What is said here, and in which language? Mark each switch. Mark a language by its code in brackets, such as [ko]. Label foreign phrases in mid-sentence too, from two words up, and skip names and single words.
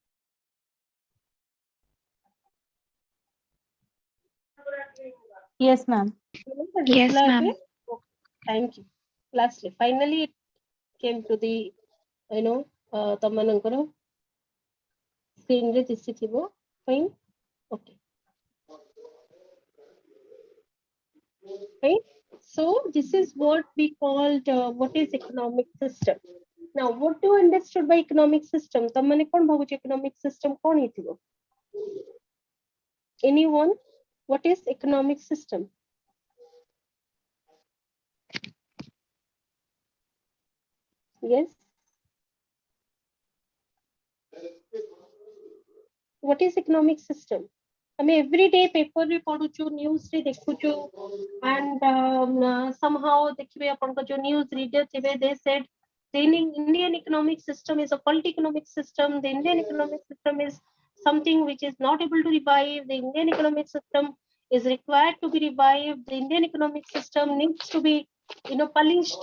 [en] Yes, ma'am. Yes, ma'am. Thank you. Lastly, finally, it came to the, [or] ତମମାନଙ୍କର [en] screen [or] ରେ ଦିଶିଥିବ. [en] Fine. Okay. Right. So this is what we called what is economic system. Now, what do you understood by economic system? [or] ତମମାନେ କଣ ଭାବୁଛ [en] economic system [or] କଣ ହେଇଥିବ? [en] Anyone? What is economic system? Yes. What is economic system? I mean, every day paper [or] ରେ ପଢ଼ୁଚୁ, [en] news [or] ରେ ଦେଖୁଚୁ, [en] and somehow [or] ଦେଖିବେ ଅପନ କୋ ଯୋ [en] news reader थिबे, they said the Indian economic system is a faulty economic system. The Indian economic system is something which is not able to revive. The Indian economic system is required to be revived. The Indian economic system needs to be, polished.